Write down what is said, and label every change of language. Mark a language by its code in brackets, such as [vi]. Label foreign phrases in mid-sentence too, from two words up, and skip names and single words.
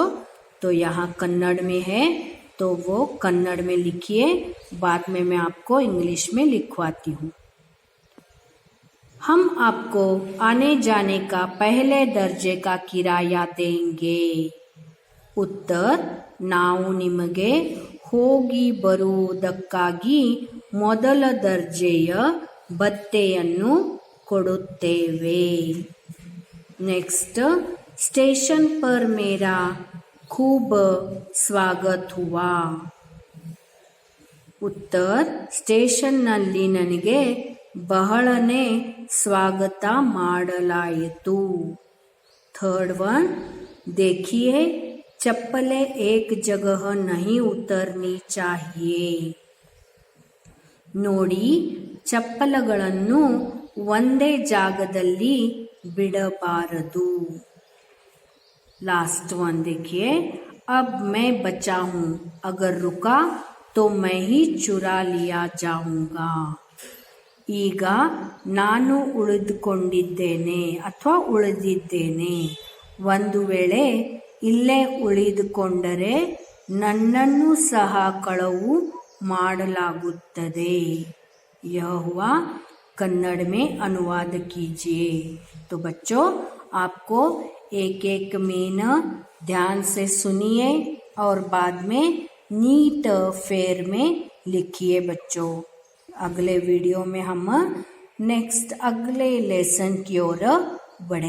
[hi] तो यहाँ कन्नड़ में है तो वो कन्नड़ में लिखिए, बाद में मैं आपको इंग्लिश में लिखवाती हूँ। हम आपको आने जाने का पहले दर्जे का किराया देंगे। उत्तर, [kn] ನಾವು ನಿಮಗೆ ಹೋಗಿ ಬರುವುದಕ್ಕಾಗಿ ಮೊದಲ ದರ್ಜೆಯ ಭತ್ಯೆಯನ್ನು ಕೊಡುತ್ತೇವೆ। [hi] नेक्स्ट, स्टेशन पर मेरा खूब स्वागत हुआ। उत्तर, [kn] ಸ್ಟೇಷನ್ನಲ್ಲಿ ನನಗೆ ಬಹಳನೇ स्वागत ಮಾಡಲಾಯಿತು। [en] third one, [hi] देखिए चप्पलें एक जगह नहीं उतरनी चाहिए। [kn] ನೋಡಿ, ಚಪ್ಪಲಗಳನ್ನು ಒಂದೇ ಜಾಗದಲ್ಲಿ बिड़बारदू। [en] last one [hi] देखिए, अब मैं बचा हूँ, अगर रुका तो मैं ही चुरा लिया जाऊंगा। [kn] ಈಗ ನಾನು ಉಳಿದುಕೊಂಡಿದ್ದೇನೆ ಅಥವಾ ಉಳಿದಿದ್ದೇನೆ, ಒಂದು ವೇಳೆ ಇಲ್ಲೇ ಉಳಿದುಕೊಂಡರೆ ನನ್ನನ್ನು ಸಹ ಕಳವು ಮಾಡಲಾಗುತ್ತದೆ। [hi] यह हुआ कन्नड़ में अनुवाद कीजिए। तो बच्चों, आपको एक एक मीन ध्यान से सुनिए और बाद में [en] neat fair [hi] में लिखिए बच्चों। अगले वीडियो में हम नेक्स्ट अगले लेसन की ओर बढ़ेंगे।